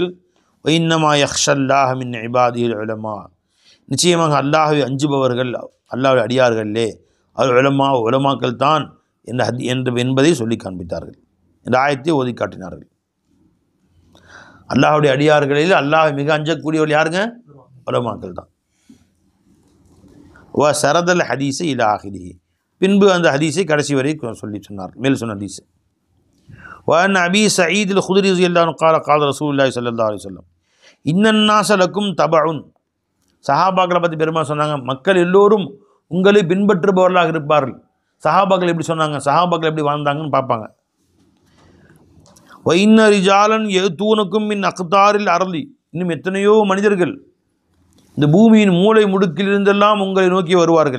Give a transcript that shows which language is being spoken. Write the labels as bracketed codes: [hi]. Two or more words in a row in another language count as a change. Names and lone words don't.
[ar] وإنما يخشى الله من عباده العلماء, [ta] நிச்சயமாக அல்லாஹ்வை அஞ்சுபவர்கள் அல்லாஹ்வுடைய அடியார்களே அது உலமாக்கள் தான் என்பதை சொல்லி காண்பித்தார்கள். இந்த ஆயத்தை ஓதி காட்டினார்கள். அல்லாஹ்வுடைய அடியார்களில் அல்லாஹ் மிக அஞ்சக்கூடியவர்கள் யாருங்க? உலமாக்கள் தான். [ar] وسرد الحديث إلى آخره, [ta] பின்பு அந்த ஹதீஸை கடைசி வரை சொல்லி சொன்னார். மேல் சொன்ன ஹதீஸ். [ar] وأن أبي سعيد الخدري رضي الله عنه قال قال رسول الله صلى الله عليه وسلم إن الناس لكم تبع. [ta] சஹாபாக்களை பற்றி பெருமா சொன்னாங்க, மக்கள் எல்லோரும் உங்களை பின்பற்றுபவர்களாக இருப்பார்கள். சஹாபாக்கள் எப்படி சொன்னாங்க, சஹாபாக்கள் எப்படி வாழ்ந்தாங்கன்னு பார்ப்பாங்க. [ar] وإن رجالا يأتونكم من أقطار الأرض, [ta] இன்னும் எத்தனையோ மனிதர்கள் இந்த பூமியின் மூளை முடுக்கிலிருந்தெல்லாம் உங்களை நோக்கி வருவார்கள்.